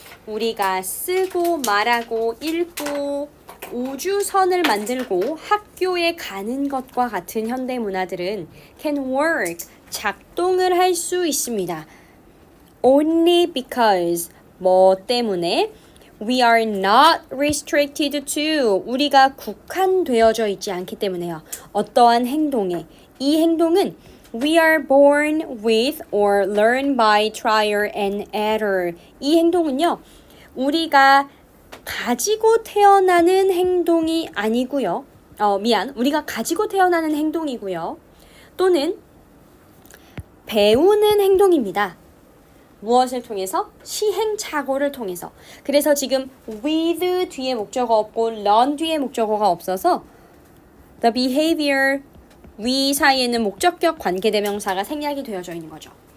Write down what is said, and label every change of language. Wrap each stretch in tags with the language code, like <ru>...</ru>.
<ko>우리가 쓰고 말하고 읽고 우주선을 만들고 학교에 가는 것과 같은 현대 문화들은</ko> <en>can work,</en> <ko>작동을 할 수 있습니다.</ko> <en>Only because</en> <ko>뭐 때문에</ko> <en>we are not restricted to</en> <ko>우리가 국한되어져 있지 않기 때문에요. 어떠한 행동에 이 행동은</ko> <en>we are born with or learn by trial and error 이 행동은요.</en> <ko>우리가 가지고 태어나는 행동이 아니고요. 우리가 가지고 태어나는 행동이고요. 또는 배우는 행동입니다. 무엇을 통해서? 시행착오를 통해서. 그래서 지금 with 뒤에 목적어 없고 learn 뒤에 목적어가 없어서</ko> <en>the behavior we</en> <ko>사이에는 목적격 관계대명사가 생략이 되어져 있는 거죠.</ko>